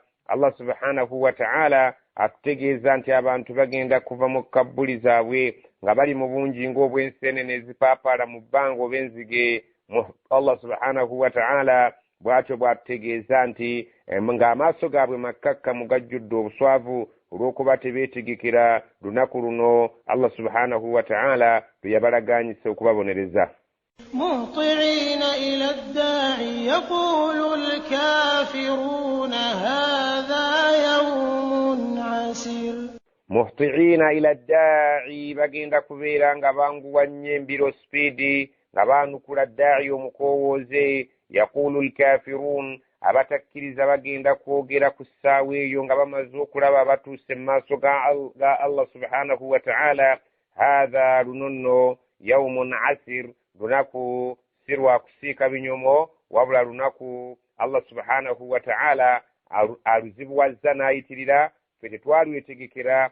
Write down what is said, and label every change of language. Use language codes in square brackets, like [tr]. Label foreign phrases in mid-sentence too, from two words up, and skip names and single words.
[ar] الله سبحانه وتعالى [lg] atutegeeza nti abantu bagenda kuva mu kabbuli zaabwe nga bali mu bungi ng'obw'enseenene ezipaapaala mu bbanga oba enzige. [ar] الله سبحانه وتعالى [lg] bw'atyo bw'atutegeeza nti ng'amaaso gaabwe makkakkamu gajjudde obuswavu olw'okuba tebeetegekera lunaku luno [ar] الله سبحانه وتعالى [lg] lwe yabalagaanyisa okubabonereza. [ar] مهطعين إلى الداعي يقول الكافرون هذا يوم عسير. مهطعين إلى الداعي [lg] bagenda kubeera nga banguwa nnyo embiro sipiidi nga baanukula daaci omukowooze. [ar] يقول الكافرون, [lg] abatakkiriza bagenda kwogera ku ssaawa eyo nga bamaze okulaba abatuuse mu maaso ga [ar] الله سبحانه وتعالى, [lg] haadha luno nno [ar] يوم عسير, [lg] lunaku si lwa kusiika binyomo wabula lunaku [ar] الله سبحانه وتعالى [lg] aluzibuwazza n'ayitirira, ffe tetwalwetegekera.